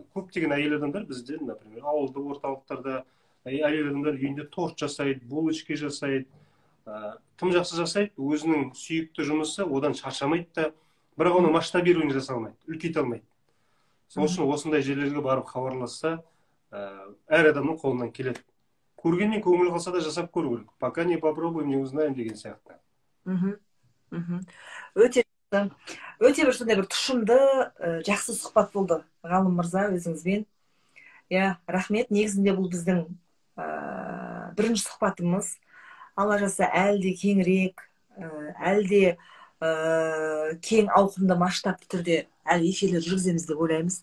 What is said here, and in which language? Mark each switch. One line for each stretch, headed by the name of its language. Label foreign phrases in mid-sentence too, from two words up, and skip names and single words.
Kazakh: Көптеген әйел адамдар бізде, например, ауылды орталықтарда әйел адамдар үйінде торт жасайды, булочка жасайды, тым жақсы жасайды, өзінің сүйікті жұмысы, одан шаршамайды да, бірақ оны масштабирование жасай алмайды, үлкейте алмайды. Сол үшін осындай жерлерге барып хабарласса, әр адамның қолынан келеді. Көргеннен көңіл қалса да жасап көру керек.
Russian: Пока не попробуем, не узнаем
Kazakh: деген сияқты. Өте бір сондай бір тұшымды, жақсы сұхбат болды ғалым мырза өзіңізбен. Рахмет. Негізінде бұл біздің бірінші сұхбатымыз. Алла жазса әлде кеңірек, әлде кең ауқымды масштабты түрде әлі эфирлер жүргіземіз деп ойлаймыз.